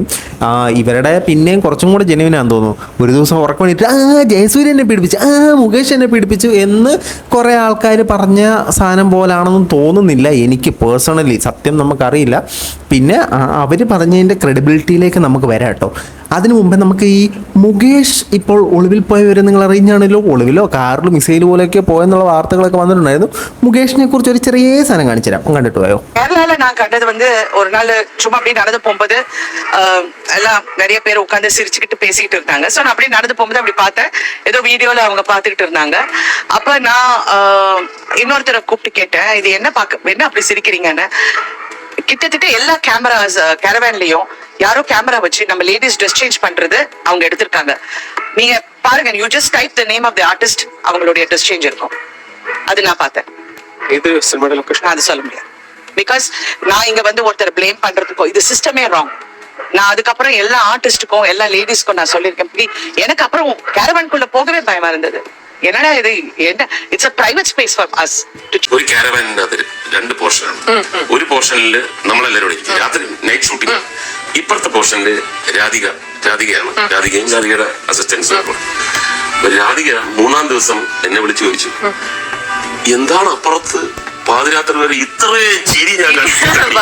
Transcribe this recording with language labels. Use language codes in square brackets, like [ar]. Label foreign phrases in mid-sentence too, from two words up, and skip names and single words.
[ml] ഇവരുടെ പിന്നെയും കുറച്ചും കൂടെ ജെനുവിനാന്ന് തോന്നുന്നു. ഒരു ദിവസം ഉറക്കം വേണ്ടിയിട്ട് ജയസൂര്യ എന്നെ പീഡിപ്പിച്ചു, മുകേഷ് എന്നെ പീഡിപ്പിച്ചു എന്ന് കുറേ ആൾക്കാർ പറഞ്ഞ സാധനം പോലാണെന്നും തോന്നുന്നില്ല എനിക്ക് പേഴ്സണലി. സത്യം നമുക്കറിയില്ല. പിന്നെ അവർ പറഞ്ഞതിൻ്റെ ക്രെഡിബിലിറ്റിയിലേക്ക് നമുക്ക് വരാം കേട്ടോ. അതിനു മുമ്പേ നമുക്ക് ഈ മുകേഷ് ഇപ്പോൾ ഒളിവിൽ പോയവരെ നിങ്ങൾ അറിഞ്ഞാണല്ലോ. ഒളിവിലോ കാറിലോ മിസൈൽ പോലെയൊക്കെ പോയെന്നുള്ള വാർത്തകളൊക്കെ വന്നിട്ടുണ്ടായിരുന്നു. മുകേഷിനെ കുറിച്ച് ഒരു ചെറിയ സാധനം കാണിച്ചു തരാം, കണ്ടിട്ട് പോയോ? [ta] கேரளால நான் கண்டது ஒரு நாள் சும்மா அப்படியே நடந்து போகும்போது எல்லாம் நிறைய பேர் உட்காந்து சிரிச்சுக்கிட்டு பேசிக்கிட்டு இருந்தாங்க. ஸோ நான் அப்படியே நடந்து போகும்போது அப்படி பார்த்தேன், ஏதோ வீடியோல அவங்க பார்த்துக்கிட்டு இருந்தாங்க. அப்ப நான் இன்னொருத்தரை கூப்பிட்டு கேட்டேன், இது என்ன அப்படி சிரிக்கிறீங்கன்னு. கிட்டத்தட்ட எல்லா கேரவேன்லயும் யாரோ கேமரா வச்சு நம்ம [en] ladies dress change [ta] பண்றது அவங்க எடுத்திருக்காங்க. நீங்க பாருங்க, [en] You just type the name of the artist, [ta] அவங்களுடைய ட்ரெஸ் சேஞ்ச் இருக்கும். அது நான் பார்த்தேன். இது சினிமாட லொகேஷன் அது சொல்ல முடியாது. பிகாஸ் நான் இங்க ஒருத்தர் பிளேம் பண்றதுக்கோ இது சிஸ்டமே ராங். நான் அதுக்கப்புறம் எல்லா ஆர்டிஸ்டுக்கும் எல்லா லேடிஸ்க்கும் நான் சொல்லியிருக்கேன். எனக்கு அப்புறம் கேரவான்குள்ள போகவே பயமா இருந்தது. என்னடா இது, என்ன [en] It's a private space for us. [ml] ഒരു കാരവാനിന്റെ അത് 2 പോർഷനാണ്. ഒരു പോർഷനിൽ നമ്മളെല്ലാവരും ഇരിക്കും, രാത്രി [en] night shooting. [ml] ഇപ്പുറത്തെ പോർഷനിൽ രാധികയാണ്. രാധികയും രാധികയുടെ അസിസ്റ്റൻസും. രാധിക 3-ാം ദിവസം എന്നെ വിളിച്ചു ചോദിച്ചു, എന്താണ് അപ്പുറത്ത് പാതിരാത്രി വരെ ഇത്രയും ചിരി ഞാൻ കണ്ടിട്ടില്ല.